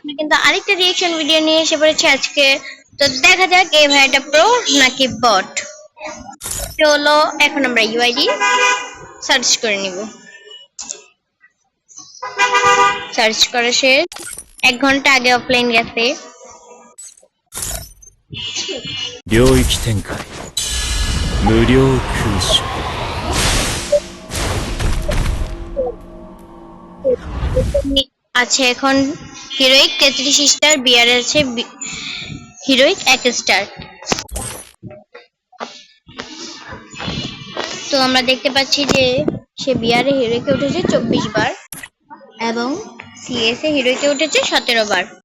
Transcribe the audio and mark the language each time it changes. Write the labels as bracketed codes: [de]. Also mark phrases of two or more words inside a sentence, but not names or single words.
[bn] কিন্তু আরেকটা [en] reaction video [bn] নিয়ে এসে পড়েছি আজকে। তো দেখা যাক এই ভাইটা প্রো নাকি বট। চলো এখন আমরা [en] UID search [bn] করে নিব। সার্চ করা শেষ, 1 ঘন্টা আগে অফলাইন গেছে। [ja] 領域展開無料空襲 [bn] আছে এখন [en] heroic 33 star, [bn] বিয়ার আছে [en] heroic 1 star. [bn] তো আমরা দেখতে পাচ্ছি যে সে বিয়ারে হিরোইকে উঠেছে 24 বার এবং সিএস এ হিরোইকে উঠেছে 17 বার।